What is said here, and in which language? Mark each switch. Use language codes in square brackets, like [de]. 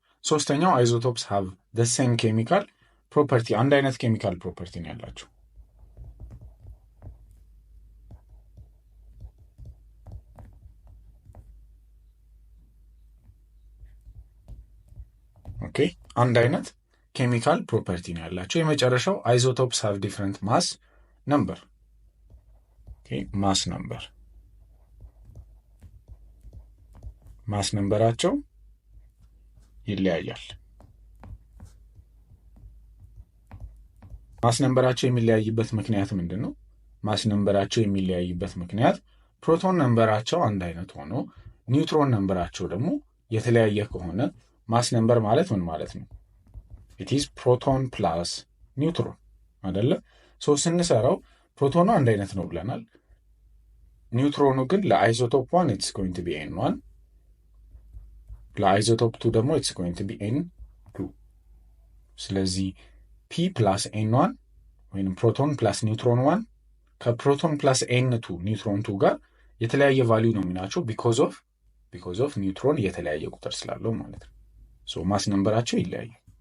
[am] ሶስተኛው [en] isotopes have the same chemical property. [am] አንድ አይነት ኬሚካል ፕሮፐርቲ ነው ያላቸው። Okay, አንድ አይነት ኬሚካል ፕሮፐርቲ ነው ያላቸው። የመጨረሻው [en] isotopes have different mass number. [am] Okay, mass numberአቸው ይለያያል። ማስ ነምበራቸው የሚለያይበት ምክንያት ምንድነው? ማስ ነምበራቸው የሚለያይበት ምክንያት ፕሮቶን ነምበራቸው አንድ አይነት ሆኖ ኒውትሮን ነምበራቸው ደግሞ የተለያየ ከሆነ ማስ ነምበር ማለት ምን ማለት ነው? [en] it is proton plus neutron [am] አይደለ? ስንሰራው ፕሮቶኑ አንድ አይነት ነው ብለናል። ኒውትሮኑ ግን ለአይሶቶፕ 1 [en] it's going to be n1 [am] ለአይዞቶፕ 2 ደግሞ [en] it's going to be N2 [am] ስለዚህ P plus N1 ወይም ፕሮቶን ፕላስ ኒውትሮን 1 ከፕሮቶን ፕላስ N2 ኒውትሮን 2 ጋር የተለያየ ቫልዩ ነው የሚናቸው [en] because of [am] ኒውትሮን የተለያየ ቁጥር ስላለው ማለት ነው። ሶ ማስ ነምበራቸው ይለያያል።